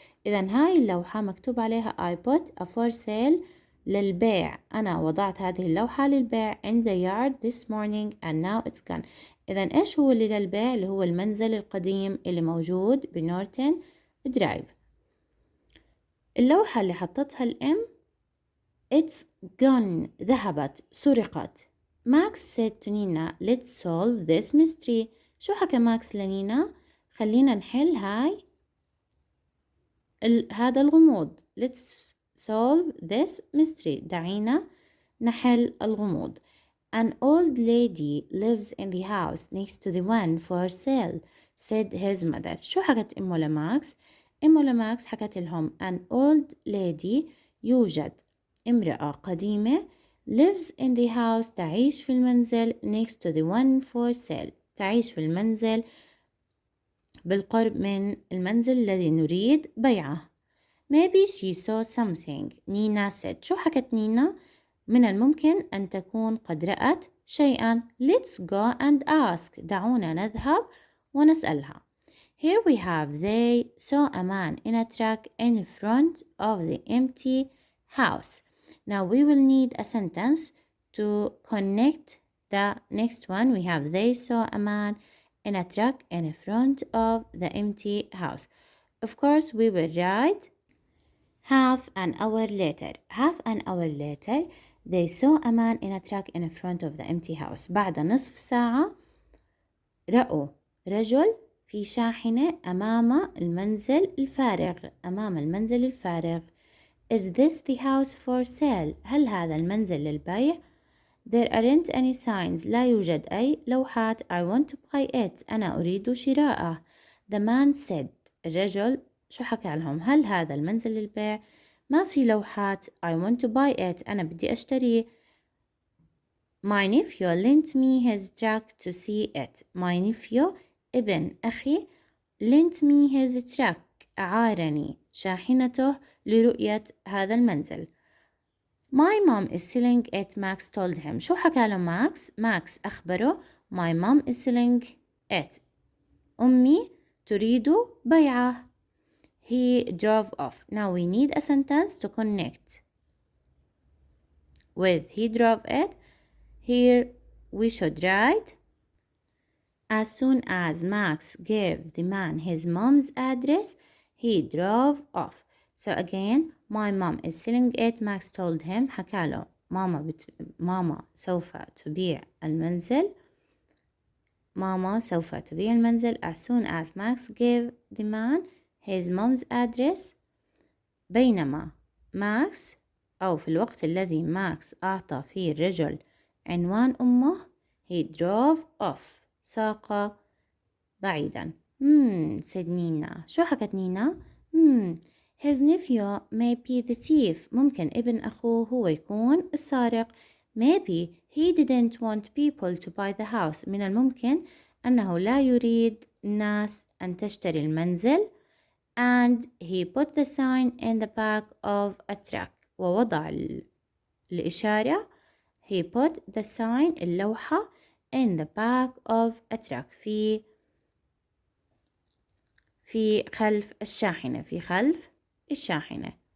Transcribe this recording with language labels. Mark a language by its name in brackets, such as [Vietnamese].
[Arabic] إذن هاي اللوحة مكتوب عليها [English] I put a for sale [Arabic] للبيع. أنا وضعت هذه اللوحة للبيع [English] in the yard this morning and now it's gone. [Arabic] إذن إيش هو اللي للبيع؟ اللي هو المنزل القديم اللي موجود بنورتون درايف. اللوحة اللي حطتها الأم [English] it's gone، [Arabic] ذهبت، سرقت. [English] Max said to Nina, let's solve this mystery. [Arabic] شو حكى ماكس لنينا؟ خلينا نحل هذا الغموض. [English] Let's solve this mystery. [Arabic] دعينا نحل الغموض. [English] An old lady lives in the house next to the one for sale, said his mother. [Arabic] شو حكت أمه لماكس؟ أمه لماكس حكت لهم [English] an old lady، [Arabic] يوجد امرأة قديمة [English] lives in the house، [Arabic] تعيش في المنزل [English] next to the one for sale، [Arabic] تعيش في المنزل بالقرب من المنزل الذي نريد بيعه. [English] Maybe she saw something. Nina said. [Arabic] شو حكت نينا؟ من الممكن أن تكون قد رأت شيئا. [English] Let's go and ask. [Arabic] دعونا نذهب ونسألها. [English] Here we have they saw a man in a truck in front of the empty house. Now we will need a sentence to connect the next one. We have they saw a man in a truck in front of the empty house. Of course, we will write half an hour later. Half an hour later, they saw a man in a truck in front of the empty house. [Arabic] بعد نصف ساعة رأوا رجل في شاحنة أمام المنزل الفارغ. أمام المنزل الفارغ. [English] Is this the house for sale? [Arabic] هل هذا المنزل للبيع؟ [English] There aren't any signs. [Arabic] لا يوجد أي لوحات. [English] I want to buy it. [Arabic] أنا أريد شراءه. [English] The man said. [Arabic] الرجل شو حكى لهم؟ هل هذا المنزل للبيع؟ ما في لوحات. [English] I want to buy it. [Arabic] أنا بدي أشتريه. [English] My nephew lent me his truck to see it. My nephew [Arabic] ابن أخي [English] lent me his truck. [Arabic] أعارني شاحنته لرؤية هذا المنزل. [English] My mom is selling it. Max told him. [Arabic] شو حكى له ماكس؟ ماكس أخبره [English] My mom is selling it. [Arabic] أمي تريد بيعه. [English] He drove off. Now we need a sentence to connect with he drove it. Here we should write as soon as Max gave the man his mom's address, he drove off. So again, my mom is selling it. Max told him. [Arabic] حكى له ماما سوف تبيع المنزل. ماما سوف تبيع المنزل. [English] As soon as Max gave the man his mom's address. [Arabic] بينما ماكس أو في الوقت الذي ماكس أعطى فيه الرجل عنوان أمه [English] he drove off. [Arabic] ساق بعيدا. said نينا. شو حكت نينا؟ [English] his nephew may be the thief. [Arabic] ممكن ابن أخوه هو يكون السارق. [English] Maybe he didn't want people to buy the house. [Arabic] من الممكن أنه لا يريد الناس أن تشتري المنزل. [English] And he put the sign in the back of a truck. [Arabic] ووضع الإشارة. [English] He put the sign اللوحة in the back of a truck. [Arabic] في خلف الشاحنة. في خلف الشاحنة.